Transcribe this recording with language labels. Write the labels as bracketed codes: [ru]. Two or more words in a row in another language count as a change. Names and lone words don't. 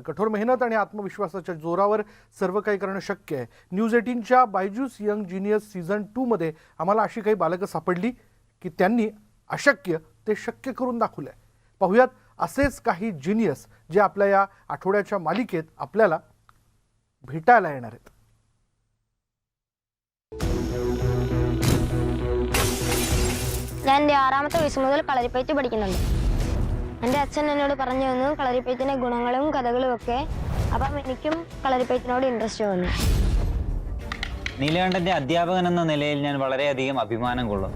[mr] कठोर मेहनत आणि आत्मविश्वासाच्या जोरावर सर्व काही करणं शक्य आहे. न्यूज 18च्या बायजूस यंग जिनियर्स सीझन 2 मध्ये आम्हाला अशी काही बालकं सापडली की त्यांनी अशक्य ते शक्य करून दाखवलंय. पाहूयात असेच काही जिनियस जे आपल्या या आठवड्याच्या मालिकेत आपल्याला भेटायला येणार आहेत. [ml] ഞാൻ എൻ്റെ 6ാമത്തെ വയസ്സ് മുതൽ കളരിപ്പയറ്റ് പഠിക്കുന്നുണ്ട്. എൻ്റെ അച്ഛൻ എന്നോട് പറഞ്ഞു തന്നു കളരിപ്പയറ്റിൻ്റെ ഗുണങ്ങളും കഥകളും ഒക്കെ. അപ്പം എനിക്കും കളരിപ്പയറ്റിനോട് ഇൻട്രസ്റ്റ് തോന്നി. നീലകണ്ഠൻ്റെ അധ്യാപകൻ എന്ന നിലയിൽ ഞാൻ വളരെയധികം അഭിമാനം കൊള്ളുന്നു.